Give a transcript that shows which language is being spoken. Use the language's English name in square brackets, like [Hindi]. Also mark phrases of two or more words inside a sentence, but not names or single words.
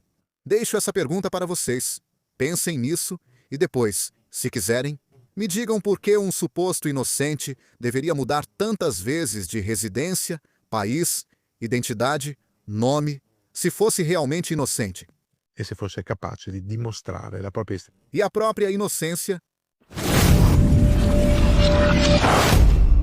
[Portuguese] Deixo essa pergunta para vocês. Pensem nisso e depois, se quiserem, me digam por que um suposto inocente deveria mudar tantas vezes de residência, país, identidade, nome, se fosse realmente inocente. [Italian] E se fosse capace di dimostrare la propria [Portuguese] E a própria inocência